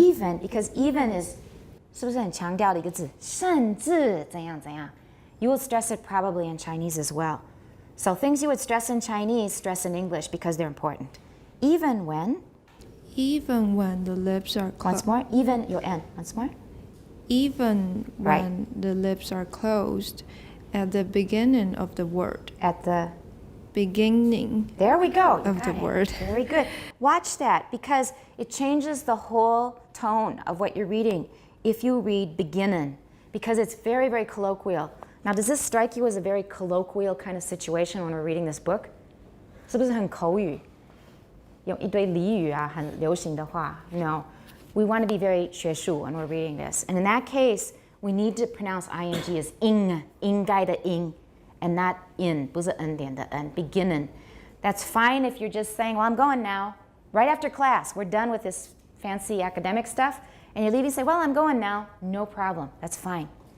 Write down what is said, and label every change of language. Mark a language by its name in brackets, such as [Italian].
[English] Even, because even is [Chinese] 是不是很强调的一个字？甚至怎样怎样？ [English] You will stress it probably in Chinese as well. So things you would stress in Chinese, stress in English because they're important. Even when. Even when the lips are Once closed. more. Even your N. Once more. Even when the lips are closed at the beginning of the word. At the beginning. There we go. Of the word. Very good. Watch that because it changes the whole tone of what you're reading if you read beginning because it's very, very colloquial. Now, does this strike you as a very colloquial kind of situation when we're reading this book? [Chinese] 是不是很口语？用一堆俚语啊，很流行的话。 [English] No, we want to be very [Chinese] 学术 [English] when we're reading this. And in that case, we need to pronounce ing as ing, [Chinese] 应该的 [English] ing, and not in, [Chinese] 不是 n 点的 n, [English] beginning. That's fine if you're just saying, well, I'm going now. Right after class, we're done with this fancy academic stuff, and you're leaving and say, well, I'm going now. No problem. That's fine.